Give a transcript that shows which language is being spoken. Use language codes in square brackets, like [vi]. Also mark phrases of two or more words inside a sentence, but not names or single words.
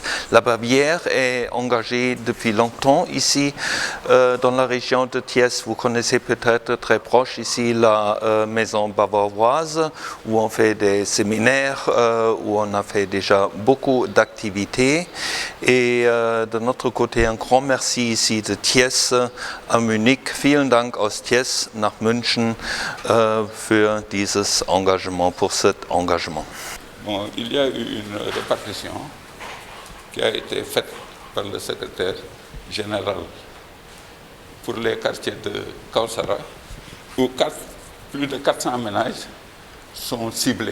[fr] La Bavière est engagée depuis longtemps ici dans la région de Thiès. Vous connaissez peut-être très proche ici la maison bavaroise où on fait des séminaires, où on a fait déjà beaucoup d'activités. Et de notre côté, un grand merci ici de Thiès à Munich. [de] Vielen Dank aus Thiès nach München für dieses engagement, [fr] pour cet engagement. Bon, il y a eu une répartition qui a été faite par le secrétaire général pour les quartiers de Kausara, où plus de 400 ménages sont ciblés.